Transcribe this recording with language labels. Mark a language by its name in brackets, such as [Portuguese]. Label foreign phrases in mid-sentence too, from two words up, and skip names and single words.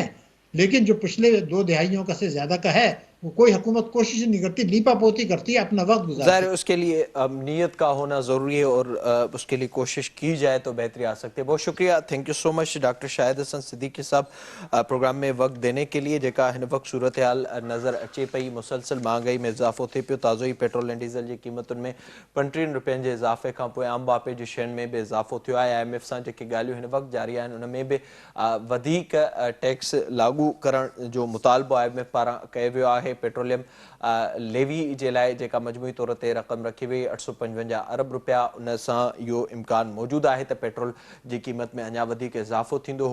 [Urdu] لیکن جو پچھلے 2 دہائیوں کا سے زیادہ کا ہے وہ کوئی حکومت کوشش نہیں کرتی, لیپا پوتی کرتی ہے, اپنا وقت گزارتی ظاہر ہے اس کے لیے نیت کا ہونا ضروری ہے, اور اس کے لیے کوشش کی جائے تو بہتری آ سکتی ہے. بہت شکریہ, [English] thank you so much [Urdu] ڈاکٹر شاہد حسن صدیقی صاحب پروگرام میں وقت دینے کے لیے. [Sindhi] جیکا ہن وقت صورتحال نظر اچے پئی, مسلسل مہنگائی میں اضافو تھے پیو, تازو پیٹرول ऐं डीज़ल जी क़ीमतुनि में 35 रुपयनि जे इज़ाफ़े खां पोइ आम बापे जी शयुनि में बि इज़ाफ़ो थियो आहे. IMF सां जेके ॻाल्हियूं हिन वक़्तु जारी आहिनि उन में बि वधीक टैक्स लागू करण जो मुतालबो IMF पारां कयो वियो आहे. पेट्रोलियम लेवी जे लाइ जेका मजमूई तौर ते रक़म रखी वई 855 अरब रुपया, उन सां इहो इम्कान मौजूदु आहे त पेट्रोल जी क़ीमत में अञा वधीक इज़ाफ़ो थींदो.